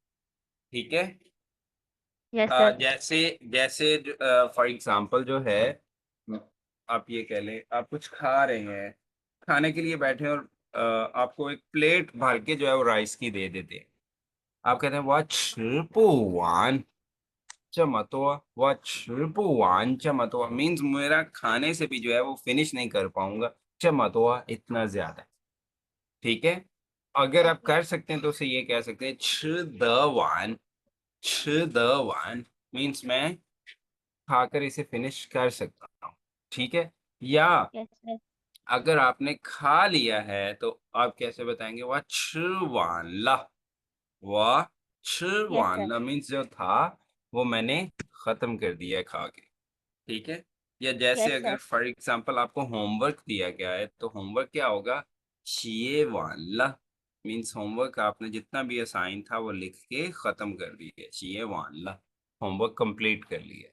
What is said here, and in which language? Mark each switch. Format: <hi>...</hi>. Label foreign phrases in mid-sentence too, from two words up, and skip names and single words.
<hi>ठीक है।</hi> <en>yes sir.</en> <hi>जैसे जैसे</hi> <en>for example</en> <hi>जो है, आप ये कह लें आप कुछ खा रहे हैं, खाने के लिए बैठे हैं, और आपको एक प्लेट भर के जो है वो राइस की दे देते हैं। आप कहते हैं वह</hi> <zh>吃不完这么多</zh> <hi>वह</hi> <zh>吃不完这么多</zh> <hi>मीन्स मेरा खाने से भी जो है वो फिनिश नहीं कर पाऊंगा।</hi> <zh>这么多</zh> <hi>इतना ज्यादा। ठीक है। अगर आप कर सकते हैं तो उसे ये कह सकते हैं</hi> <zh>吃得完吃得完</zh> <hi>मीन्स मैं खाकर इसे फिनिश कर सकता हूँ। ठीक है। या</hi> <en>yes sir.</en> <hi>अगर आपने खा लिया है तो आप कैसे बताएंगे, वह</hi> <zh>吃完了</zh> <hi>वह 吃</hi> <en>यस</en> <zh>完</zh> <en>सर।</en> <hi>了 मीन्स जो था वो मैंने खत्म कर दिया है खा के। ठीक है। या जैसे</hi> <en>यस</en> <hi>अगर</hi> <en>सर। for example</en> <hi>आपको होमवर्क दिया गया है तो होमवर्क क्या होगा,</hi> <zh>写完了</zh> <hi>मीन्स होमवर्क आपने जितना भी असाइन था वो लिख के खत्म कर दिया,</hi> <zh>写完了</zh> <hi>होमवर्क कंप्लीट कर लिया।</hi>